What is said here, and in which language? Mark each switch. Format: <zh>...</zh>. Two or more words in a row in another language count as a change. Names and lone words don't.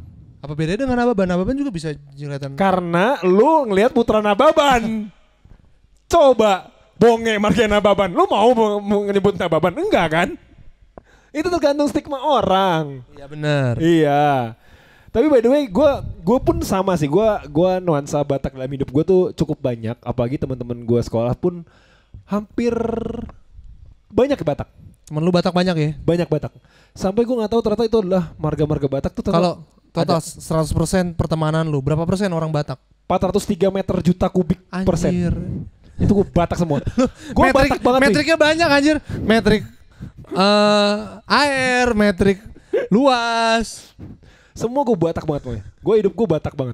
<id>Apa bedanya dengan Ababan? Ababan juga bisa kelihatan. Karena lu ngelihat putra Nababan. Coba bonge marga Nababan. Lu mau nyebut Nababan? Enggak kan? Itu tergantung stigma orang. Iya benar. Iya. Tapi</id> <en>by the way,</en> <id>gue pun sama sih. Gue nuansa Batak dalam hidup gue tuh cukup banyak. Apalagi teman-teman gue sekolah pun hampir banyak Batak. Temen lu Batak banyak ya? Banyak Batak. Sampai gue nggak tahu ternyata itu adalah marga-marga Batak tuh. Kalau total 100% pertemanan lu, berapa persen orang Batak? 403 meter juta kubik persen. Anjir. Itu gue Batak semua. Gue Batak banget. Metriknya banyak anjir. Metrik air, metrik luas. Semua gue Batak banget pokoknya. Gue hidup gue Batak banget.</id>